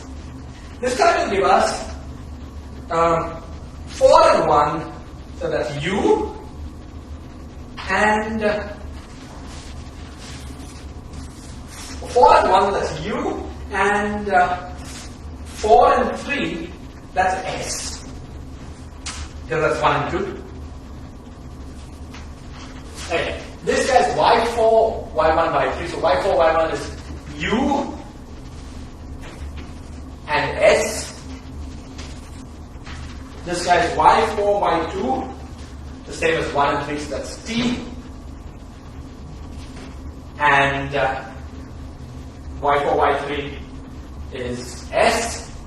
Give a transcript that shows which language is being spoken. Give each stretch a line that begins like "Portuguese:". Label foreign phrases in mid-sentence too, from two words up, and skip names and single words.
English: This guy will give us 4 and 1, so that's U, and 4 and 1, that's U, and 4 and 3, that's S. Because that's 1 and 2. Okay. This guy is y4, y1, y3. So y4, y1 is U and S. This guy is y4, y2, the same as 1 and 3, so that's T. And y4, y3 is S.